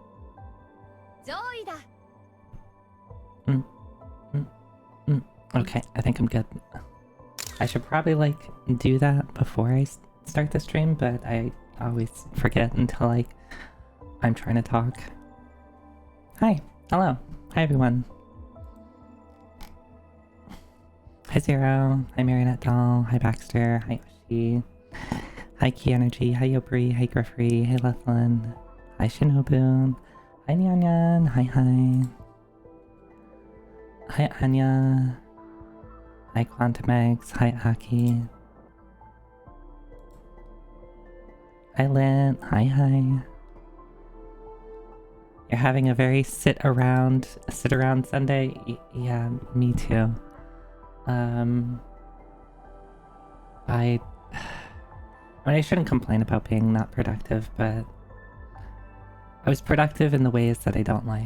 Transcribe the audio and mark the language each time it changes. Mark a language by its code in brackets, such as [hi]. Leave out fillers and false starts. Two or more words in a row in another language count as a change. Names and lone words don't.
[en] Zoida. Okay, I think I'm good. I should probably like do that before I start the stream, but I always forget until like I'm trying to talk. Hi, hello, hi everyone. Hi Zero, hi Marionette Doll, hi Baxter, hi Oshi, hi Key Energy, hi Yobri, hi Griffrey, hi Lethlin, hi Shinobu, hi Nyan, hi Anya, hi Quantum Eggs, hi Aki, hi Lint, hi. You're having a very sit around Sunday? Yeah, me too. I shouldn't complain about being not productive, but I was productive in the ways that I don't like.